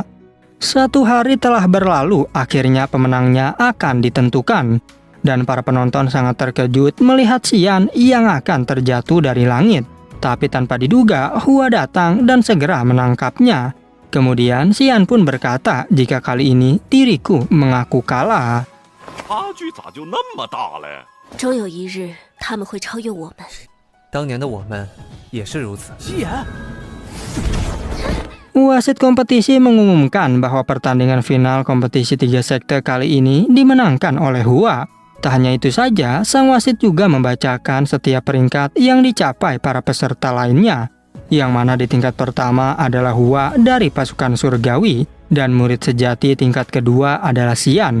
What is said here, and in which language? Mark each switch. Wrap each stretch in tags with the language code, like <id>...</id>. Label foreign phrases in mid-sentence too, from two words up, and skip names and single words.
<id>Satu hari telah berlalu, akhirnya pemenangnya akan ditentukan. Dan para penonton sangat terkejut melihat Xian yang akan terjatuh dari langit. Tapi tanpa diduga, Hua datang dan segera menangkapnya. Kemudian Xian pun berkata jika kali ini diriku mengaku kalah.</id> <zh>差距咋就那么大嘞？终有一日他们会超越我们。当年的我们也是如此。</zh> <id>Wasit kompetisi mengumumkan bahwa pertandingan final kompetisi 3 sekte kali ini dimenangkan oleh Hua. Tak hanya itu saja, sang wasit juga membacakan setiap peringkat yang dicapai para peserta lainnya. Yang mana di tingkat pertama adalah Hua dari pasukan surgawi, dan murid sejati tingkat kedua adalah Xian.</id>